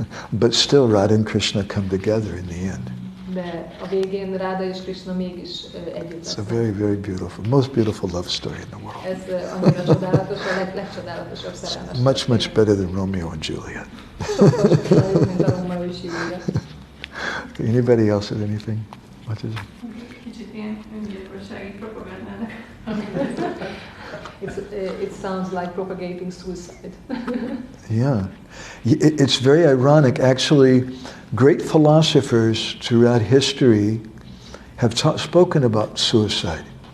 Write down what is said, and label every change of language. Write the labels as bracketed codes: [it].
[en] But still, Radha and Krishna come together in the end. [hu] De a végén Radha és Krishna mégis együtt lesznek. [en] It's a very, very beautiful, most beautiful love story in the world. [hu] Ez annyira csodálatos, a legcsodálatosabb szerelmes. [en] Much, much better than Romeo and Juliet. [hu] Sokkal jobb, mint a Rómeó és Júlia. [en] Okay, anybody else have anything? What is it? [hu] Kicsit ilyen öngyilkossági propagandának. [en] It sounds like propagating suicide. Yeah. It's very ironic. Actually, great philosophers throughout history have spoken about suicide.